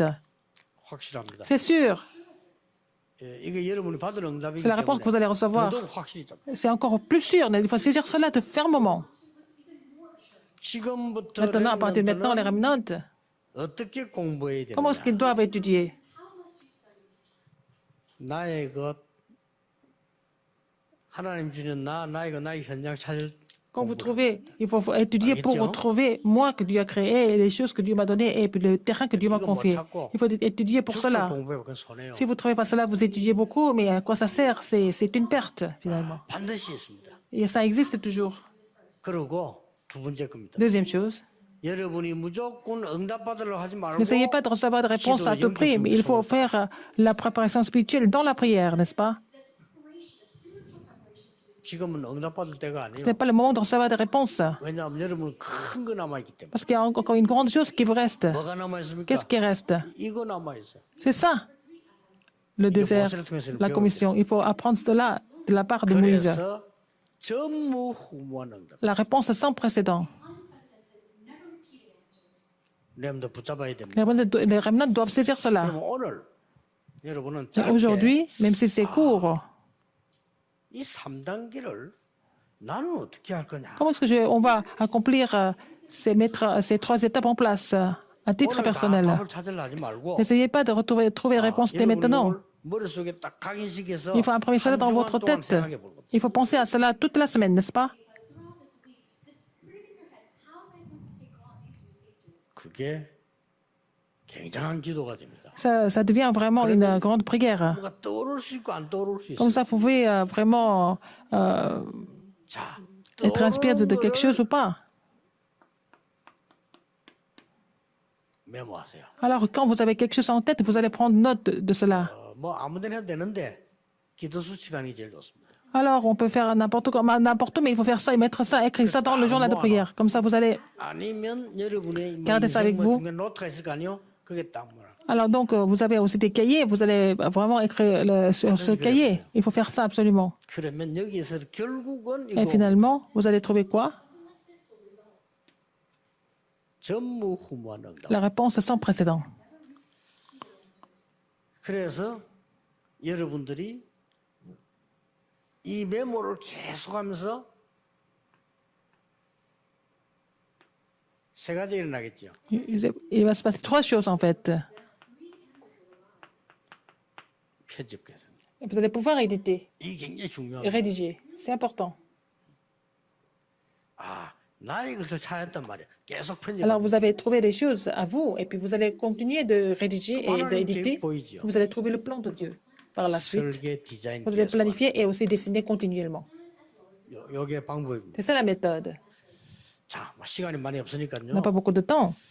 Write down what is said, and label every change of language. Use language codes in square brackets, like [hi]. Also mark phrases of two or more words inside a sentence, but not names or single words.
[ko] 확실합니다. [fr] C'est sûr. [ko] 예, 이게 여러분이 받을 응답이기 [fr] C'est la réponse que vous allez [ko] 때문에 [fr] recevoir. [ko] 더더욱 확실히 잡니다. [fr] C'est encore plus sûr, mais il faut saisir cela de fermement. [ko] 지금부터 [fr] Maintenant, à partir de maintenant, les [ko] 렘넌트는 [fr] remnants, [ko] 어떻게 공부해야 [fr] comment est-ce qu'ils [ko] 되느냐? [fr] doivent étudier? [ko] 나의 것 하나님 주는 나의 것 나의 현장 찾을 [fr] Quand vous [ko] 공부다. [fr] trouvez, il faut étudier pour Question. retrouver moi que Dieu a créé, les choses que Dieu m'a données et puis le terrain que Dieu m'a [ko] 이거 못 [fr] confié. [ko] 찾고 [fr] Il faut étudier pour [ko] 쭉쭉 [fr] cela. [ko] 공부해 보면 손해요. [fr] Si vous ne trouvez pas cela, vous étudiez beaucoup, mais à quoi ça sert? C'est une perte, finalement. [ko] 반드시 있습니다. [fr] Et ça existe toujours. [ko] 그리고 두 번째 겁니다. [fr] Deuxième chose, [ko] 여러분이 무조건 응답받으려고 하지 말고 [fr] n'essayez pas de recevoir des réponses à tout prix, mais il faut faire la préparation spirituelle dans la prière, n'est-ce pas? [ko] 지금은 응답받을 때가 아니에요. [fr] Ce n'est pas le moment de recevoir des réponses, [ko] 왜냐하면 여러분 큰 거 남아 있기 때문에. [fr] parce qu'il y a encore une grande chose qui vous reste. [ko] 뭐가 남아 있습니까? [fr] Qu'est-ce qui reste? [ko] 이거 남아 있어요. [fr] C'est ça, le désert, la commission. Il faut apprendre cela de la part de Moïse. [ko] 그래서 전무후무한 응답. [fr] La réponse sans précédent. [ko] 렘도 붙잡아야 됩니다. [fr] Les remnants doivent saisir cela. [ko] 그럼 오늘 여러분은 [fr] Et [ko] 짧게 [fr] aujourd'hui, même si c'est court, [ko] 이 3단계를 나는 어떻게 할 거냐? [fr] comment est-ce que on va accomplir ces 3 étapes en place à titre [ko] 오늘 다 [fr] personnel. [ko] 답을 찾으려 하지 말고 [fr] N'essayez pas de trouver réponse dès [ko] 여러분이 [fr] maintenant. [ko] 이걸 머릿속에 딱 각인시켜서 [fr] Il faut imprimer cela [ko] 한 [fr] dans [ko] 주간 [fr] votre [ko] 동안 [fr] tête. [ko] 생각해 볼 겁니다. [fr] Il faut penser à cela toute la semaine, n'est-ce pas? [ko] 그게 굉장한 기도가 됩니다. [fr] Ça devient vraiment une grande prière. [ko] 뭐가 떠오를 수 있고 안 떠오를 수 [fr] Comme [ko] 있어요. [fr] ça, vous pouvez vraiment [ko] 자, [fr] être inspiré de quelque [ko] 떠오르는 [fr] chose ou [ko] 거를 [fr] pas. [ko] 메모하세요. [fr] Alors, quand vous avez quelque chose en tête, vous allez prendre note de cela. [ko] 뭐 아무데나 해도 되는데 기도 수치방이 제일 좋습니다. [fr] Alors, on peut faire n'importe où, mais il faut faire ça et mettre ça, écrire ça dans le journal de prière. Comme ça, vous allez. [ko] 아니면 여러분의 뭐 [fr] Gardez ça [ko] 인생 [fr] avec [ko] 뭐 [fr] vous. [ko] 중에 노트가 있을 거 아니요? 그게 딱 뭐라. [fr] Alors, donc, vous avez aussi des cahiers, vous allez vraiment écrire sur ce cahier. Il faut faire ça absolument. [ko] 그러면 여기에서 결국은 [fr] Et [ko] 이거 [fr] finalement, vous allez trouver quoi? [ko] 전무후무한 응답. [fr] La réponse sans précédent. [ko] 그래서 여러분들이 이 메모를 계속하면서 세 가지 일어나겠죠. [fr] Il va se passer trois choses, en fait. [ko] 편집 개선. [fr] Vous allez pouvoir éditer [ko] 이게 굉장히 [fr] et [ko] 중요합니다. [fr] rédiger. C'est important. [ko] 아, 나의 것을 찾았단 말이에요. 계속 편집. [fr] Alors, vous avez trouvé des choses à vous, et puis vous allez continuer de rédiger et d'éditer. Vous allez trouver le plan de Dieu. Par la suite, [ko] 설계 디자인 [fr] vous allez [ko] 계속. [fr] planifier et aussi dessiner continuellement. [ko] 요게 방법입니다. [fr] C'est ça la méthode. [ko] 자, 뭐 시간이 많이 [fr] On [ko] 없으니까요. [fr] n'a pas beaucoup de temps.